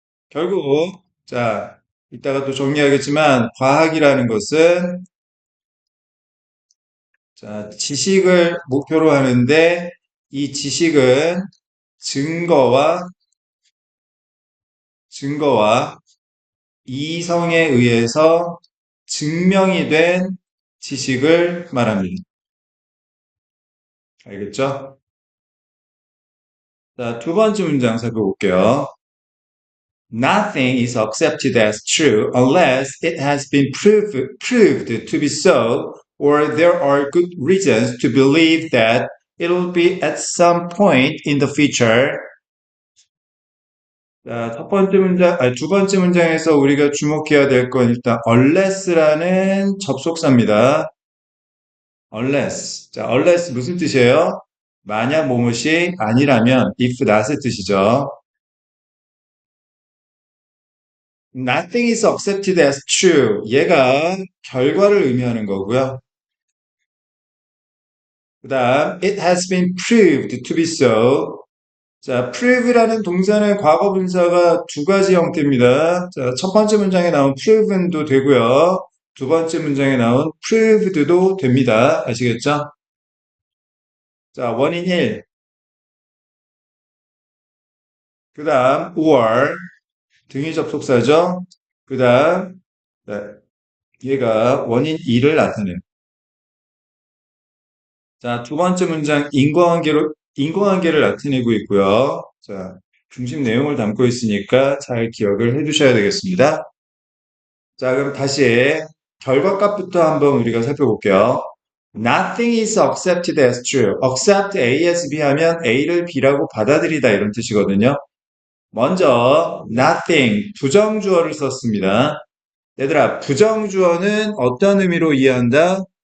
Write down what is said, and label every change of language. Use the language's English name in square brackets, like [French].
[Korean] 결국 자 이따가 또 정리하겠지만 과학이라는 것은 자 지식을 목표로 하는데 이 지식은 증거와 이성에 의해서 증명이 된 지식을 말합니다. 알겠죠? 자, 두 번째 문장 살펴볼게요. [English] Nothing is accepted as true unless it has been proved to be so, or there are good reasons to believe that it will be at some point in the future. [Korean] 자, 두 번째 문장에서 우리가 주목해야 될 건 일단 unless라는 접속사입니다. [English] unless. [Korean] 자, unless 무슨 뜻이에요? 만약 뭐뭇이 아니라면 if not의 뜻이죠. [English] Nothing is accepted as true. [Korean] 얘가 결과를 의미하는 거고요. 그 다음 [English] it has been proved to be so. [Korean] 자, prove라는 동사는 과거 분사가 두 가지 형태입니다. 자, 첫 번째 문장에 나온 proven도 되고요. 두 번째 문장에 나온 proved도 됩니다. 아시겠죠? 자, 원인 1. 그 다음 or 등위 접속사죠. 그 다음 자, 얘가 원인 2를 나타내요. 자, 두 번째 문장 인과관계를 나타내고 있고요. 자, 중심 내용을 담고 있으니까 잘 기억을 해 두셔야 되겠습니다. 자, 그럼 다시 결과값부터 한번 우리가 살펴볼게요. [English] Nothing is accepted as true. [Korean] accept A as B 하면 A를 B라고 받아들이다 이런 뜻이거든요. 먼저 nothing 부정주어를 썼습니다. 얘들아, 부정주어는 어떤 의미로 이해한다?